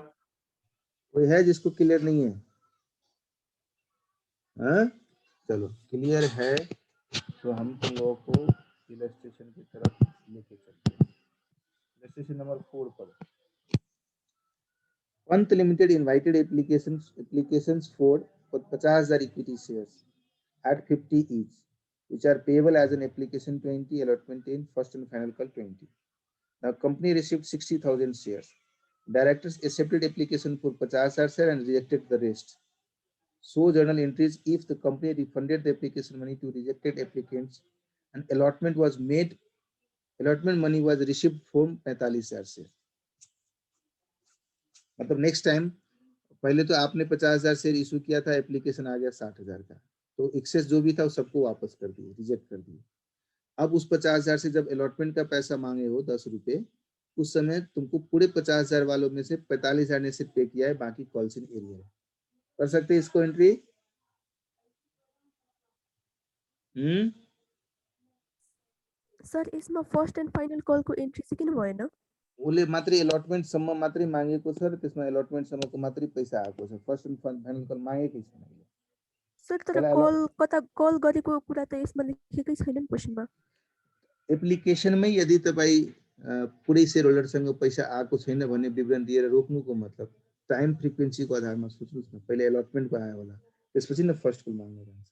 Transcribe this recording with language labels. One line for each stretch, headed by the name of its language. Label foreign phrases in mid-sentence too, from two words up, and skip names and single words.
Hindi: कोई है जिसको क्लियर नहीं है? हाँ, चलो क्लियर है तो हम तुम लोगों को इलस्ट्रेशन की तरफ लेके चलते हैं।
English: illustration number 4 पर Pant Limited invited applications for 50,000 equity shares at 50 each, which are payable as an application 20, allotment 10, first and final call 20. Now company received 60,000 shares. Directors accepted application for 50,000 shares and rejected the rest. So journal entries if the company refunded the application money to rejected applicants and allotment was made, allotment money was received from 45,000 शेयर।
Hindi: मतलब
English: next time,
Hindi: पहले तो आपने 50,000 शेयर इशू किया था, एप्लीकेशन आ गया 60,000 का, तो एक्सेस जो भी था वो सबको वापस कर दिए, रिजेक्ट कर दिए। अब उस 50,000 से जब अलॉटमेंट का पैसा मांगे हो 10 रुपए, उस समय तुमको पूरे 50,000 वालों में से 45,000 ने सिर्फ पे किया है, बाकी
English: calls in area
Hindi: है। कर सकते हैं इसको एंट्री?
Nepali: सर यसमा
English: first and final call-ko
Nepali: एन्ट्री चाहिँ किन भएन? उसले मात्रै अलॉटमेन्ट सम्म मात्रै मागेको छ र त्यसमा अलॉटमेन्ट सम्मको मात्रै पैसा आएको छ,
English: first and final call
Nepali: मागेकै छैन। सर तर कल गरेको कुरा त यसमा लेखेकै छैन नि क्वेशनमा। एप्लिकेसनमै यदि तपाईँ पुरै शेयर होल्डरसँग पैसा आएको छैन भन्ने विवरण दिएर रोक्नुको मतलब
English: time frequency-ko
Nepali: आधारमा सोच्नुहोस् न, पहिले अलॉटमेन्टको आयो होला, त्यसपछि न फर्स्ट कल माग्न जान्छ।